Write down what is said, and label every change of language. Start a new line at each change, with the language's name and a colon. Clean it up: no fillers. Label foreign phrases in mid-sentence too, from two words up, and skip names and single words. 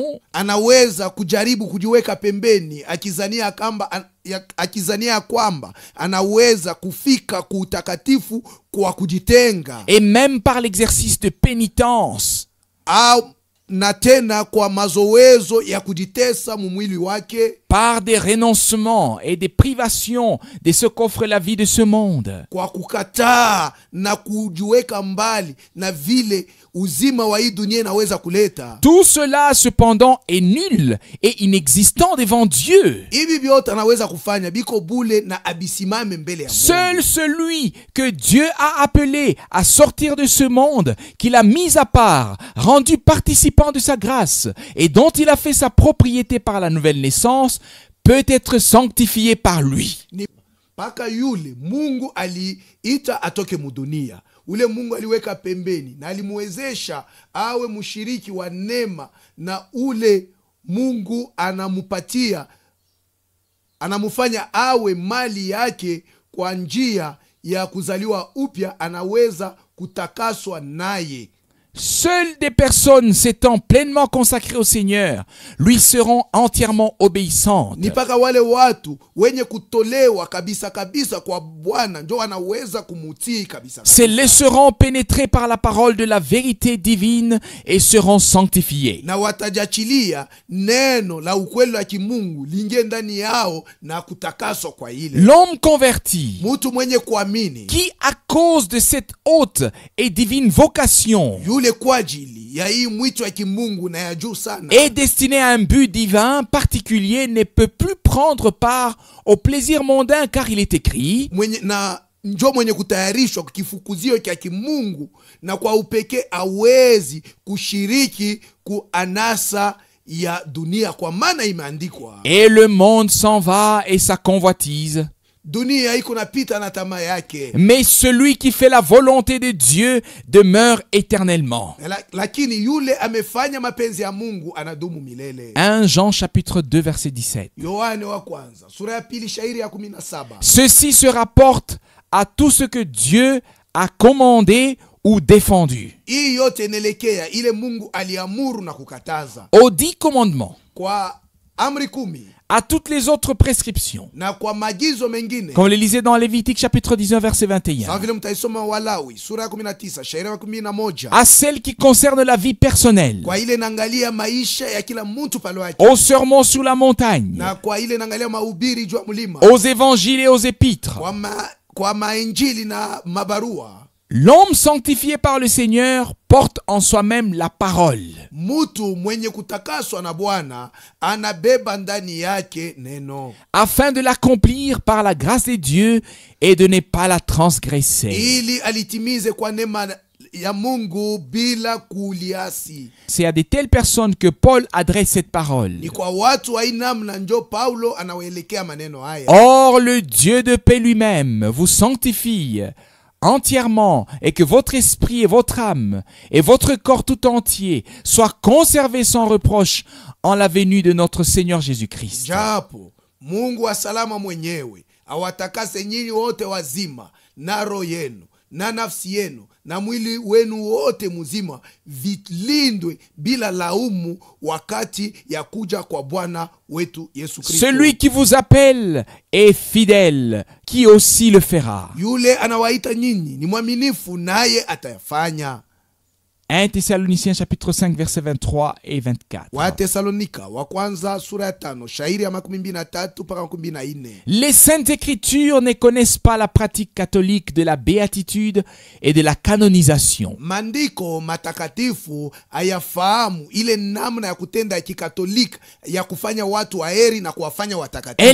Swahili: anaweza kujaribu kujiweka pembeni akizania kwamba anaweza kufika kuutakatifu kwa kujitenga,
French: et même par l'exercice de pénitence,
Swahili: au na tena kwa mazoezo ya kujitesa mumwili wake,
French: par des renoncements et des privations de ce qu'offre la vie de ce monde.
Swahili: kwa kukataa na kujiweka mbali na vile uzima wa hii dunia inaweza kuleta.
French: Tout cela cependant est nul et inexistant devant Dieu.
Swahili: Hivi vyote anaweza kufanya biko bule na abisimame mbele ya
French: Seul
Swahili: Mungu.
French: celui que Dieu a appelé à sortir de ce monde, qu'il a mis à part, rendu participant de sa grâce et dont il a fait sa propriété par la nouvelle naissance, peut être sanctifié par lui.
Swahili: Ni paka yule Mungu aliita atoke mudunia, ule Mungu aliweka pembeni na alimuwezesha awe mshiriki wa neema, na ule Mungu anamufanya awe mali yake kwa njia ya kuzaliwa upya, anaweza kutakaswa naye.
French: Seules des personnes s'étant pleinement consacrées au Seigneur lui seront entièrement obéissantes.
Swahili: Ni paka wale watu wenye kutolewa kabisa kabisa kwa Bwana ndio wanaweza kumutii kabisa kabisa.
French: Se laisseront pénétrer par la parole de la vérité divine et seront sanctifiés.
Swahili: Na watajachilia neno la ukweli wa kimungu lingie ndani yao na kutakaswa kwa ile.
French: L'homme converti,
Swahili: Mtu mwenye kuamini
French: qui à cause de cette haute et divine vocation
Swahili: yule kwa ajili ya hii mwito wa kimungu na ya juu sana,
French: est destiné à un but divin particulier, ne peut plus prendre part au plaisir mondain, car il est écrit:
Swahili: mwenye kutayarishwa kwa kifukuzio cha kimungu, na kwa upekee awezi kushiriki kuanasa ya dunia, kwa maana imeandikwa,
French: et le monde s'en va et sa convoitise,
Swahili: dunia iko napita na tamaa yake,
French: mais celui qui fait la volonté de Dieu demeure éternellement.
Swahili: lakini yule amefanya mapenzi ya Mungu anadumu milele.
French: 1 Jean chapitre 2 verset 17.
Swahili: Yohane wa kwanza sura ya pili shairi ya 17.
French: Ceci se rapporte à tout ce que Dieu a commandé ou défendu.
Swahili: Hii yote inaelekea ile Mungu aliamuru na kukataza,
French: Aux 10 commandements,
Swahili: kwa amri 10
French: à toutes les autres prescriptions,
Swahili: na kwa maagizo mengine,
French: comme on le lisait dans Lévitique chapitre 19 verset sawa 21,
Swahili: vile mtaisoma Walawi sura ya 19 shairi ya 11,
French: à celles qui concernent la vie personnelle,
Swahili: kwa ile naangalia maisha ya kila mtu pale wake,
French: aux sermons sur la montagne,
Swahili: na kwa ile naangalia mahubiri juu ya mlima,
French: aux évangiles et aux épîtres.
Swahili: kwa mainjili na mabarua.
French: L'homme sanctifié par le Seigneur porte en soi-même la parole,
Swahili: Mtu mwenye kutakaswa na Bwana anabeba ndani yake neno,
French: afin de l'accomplir par la grâce de Dieu et de ne pas la transgresser.
Swahili: ili alitimize kwa neema ya Mungu bila kuliasi.
French: C'est à de telles personnes que Paul adresse cette parole.
Swahili: Ni kwa watu wa namna njo Paulo anawaelekea maneno haya.
French: Or, le Dieu de paix lui-même vous sanctifie entièrement, et que votre esprit et votre âme et votre corps tout entier soient conservés sans reproche en la venue de notre Seigneur Jésus-Christ.
Swahili: Japo Mungu wa salama mwenyewe awatakase nyinyi wote wazima, na roho yenu na nafsi yenu na mwili wenu wote mzima vilindwe bila laumu wakati ya kuja kwa Bwana wetu Yesu Kristo.
French: Celui qui vous appelle est fidèle, qui aussi le fera.
Swahili: Yule anawaita nyinyi ni mwaminifu, naye atayafanya.
French: 1 Thessaloniciens chapitre 5 verset 23 et 24.
Swahili: Wa Thessalonika wa kwanza sura ya 5 shairi ya 23 mpaka 24.
French: Les saintes écritures ne connaissent pas la pratique catholique de la béatitude et de la canonisation.
Swahili: Maandiko matakatifu hayafahamu ile namna ya kutenda ya kikatolika ya kufanya watu waheri na kuwafanya watakatifu.